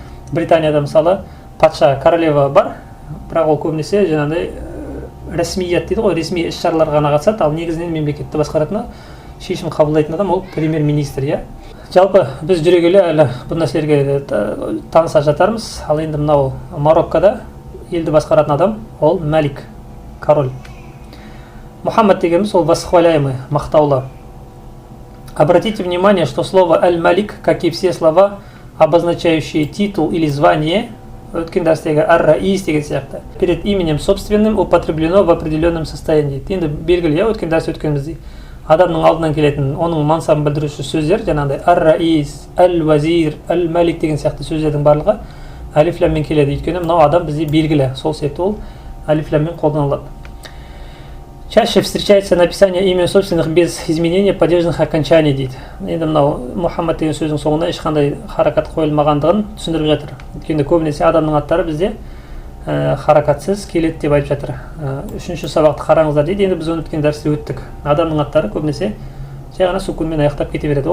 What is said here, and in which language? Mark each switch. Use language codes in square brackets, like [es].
[kk] Британияда мысалы патша, королева бар, бірақ ол көбінесе жаңағыдай ресмият дейді ғой, ресми іс-шараларға ғана қатысады, ал негізінен мемлекетті басқаратыны шешім қабылдайтын адам ол премьер-министр, Жалпы біз жүре келе әлі бұл нәрселерге таныса жатармыз. Ал енді мынау Мароккода елді басқаратын адам ол Мәлик, король. Мұхаммед дегеніміз ол [ru] восхваляемый, [kk] мақтаулы. [ru] Обратите внимание, что слово «Аль-Малик», как и все слова, обозначающие титул или звание, [kk] өткен дәрістегі «Ар-Раис» деген сияқты, [ru] перед именем собственным употреблено в определенном состоянии. [kk] Енді белгілі, өткен дәріс өткенімізде. Адамның алдынан келетін, оның мансабын білдіруші сөздер, жаңағыдай «Ар-Раис», «Әл-Вазир», «Әл-Малик» деген сияқты сөздердің барлығы алифламмен келеді. Өйткені мынау адам бізде белгілі, сол себепті ол алифламмен қолданылады. [ru] Чаще встречается написание имен собственных без изменения падежных окончаний [kk] дейді. Енді мынау Мұхаммад деген сөздің соңына ешқандай харакат қойылмағандығын түсіндіріп жатыр. Өйткені көбінесе адамның аттары бізде харакатсыз келеді деп айтып жатыр. Үшінші сабақты қараңыздар дейді. Енді біз оны өткен дәрісте өттік. Адамның аттары көбінесе жай ғана сукунмен аяқтап кете береді.